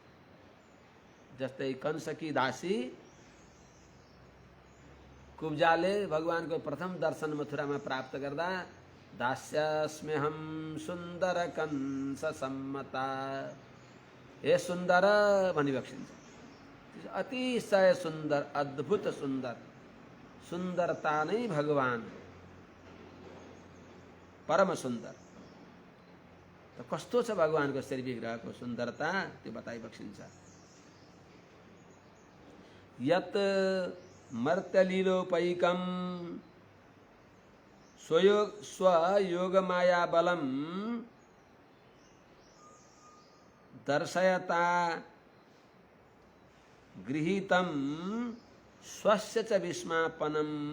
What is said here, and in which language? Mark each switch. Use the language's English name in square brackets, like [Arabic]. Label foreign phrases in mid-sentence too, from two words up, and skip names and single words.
[Nepali] जस्तै कंसकी दासी कुब्जाले भगवानको प्रथम दर्शन मथुरामा प्राप्त गर्दा [Sanskrit] दास्यस्म्यहं सुन्दर कंस सम्मता, [Nepali] हे सुन्दर भनी बक्सिन्छ। अतिशय सुन्दर, अद्भुत सुन्दर, सुन्दरता नै भगवान हो, परम सुन्दर। त कस्तो छ भगवानको श्री विग्रहको सुन्दरता त्यो बताइ बक्सिन्छ। [Sanskrit] यत मर्त्यलीलोपैकं स्वयोगमाया बलं दर्शयता गृहीतं स्वस्य च विस्मापनं